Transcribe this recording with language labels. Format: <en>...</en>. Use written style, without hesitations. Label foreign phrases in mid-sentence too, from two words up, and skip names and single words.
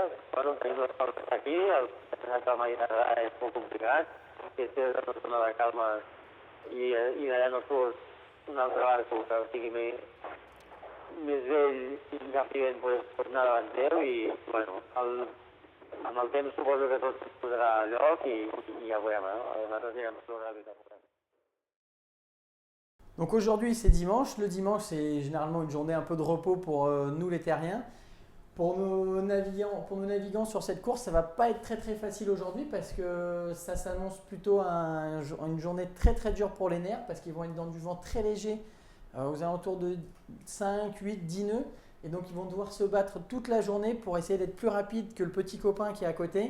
<ca>Bueno, tenim la sort d'estar aquí, el que la Mediterrani és molt complicat, que és una zona de calma i allà no fos un altre barco que sigui més vell i agafi vent pot anar davant teu i bueno, amb el temps suposo que tot es posarà a lloc i ja veurem, nosaltres ja hem explorat la vida.</ca> <fr>Donc aujourd'hui c'est dimanche, le dimanche c'est généralement une journée un peu de repos pour nous les terriens. Pour nos navigants sur cette course, ça va pas être très facile aujourd'hui parce que ça s'annonce plutôt une journée très dure pour les nerfs parce qu'ils vont être dans du vent très léger, aux alentours de 5, 8, 10 nœuds et donc ils vont devoir se battre toute la journée pour essayer d'être plus rapide que le petit copain qui est à côté.</fr>